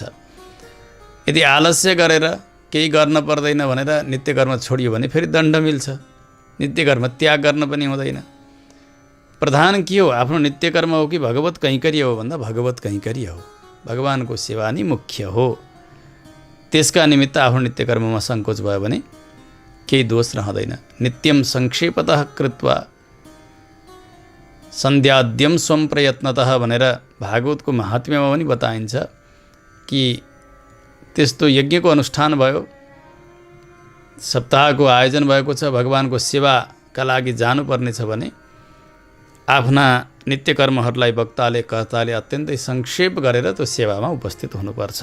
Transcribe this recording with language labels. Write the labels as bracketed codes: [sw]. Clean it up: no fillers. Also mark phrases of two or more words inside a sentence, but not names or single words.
[ne] यदि आलस्य गरेर केही गर्न पर्दैन भनेर नित्य कर्म छोडियो भने फेरि दण्ड मिल्छ, नित्य कर्म त्याग गर्न पनि हुँदैन। प्रधान के हो, आफ्नो नित्य कर्म हो कि भगवत कैंकर्य हो भन्दा भगवत कैंकर्य हो, भगवानको सेवा नै मुख्य हो। त्यसका निमित्त आफ्नो नित्य कर्ममा सङ्कोच भयो भने केही दोष रहँदैन। [sa] नित्यम संक्षेपतः कृत्वा सन्ध्याद्यम स्वम प्रयत्नतः [ne] भनेर भागवतको महात्म्यमा पनि बताइन्छ कि त्यस्तो यज्ञको अनुष्ठान भयो, सप्ताहको आयोजन भएको छ, भगवानको सेवाका लागि जानुपर्ने छ भने आफ्ना नित्य कर्महरूलाई वक्ताले कर्ताले अत्यन्तै संक्षेप गरेर त्यो सेवामा उपस्थित हुनुपर्छ।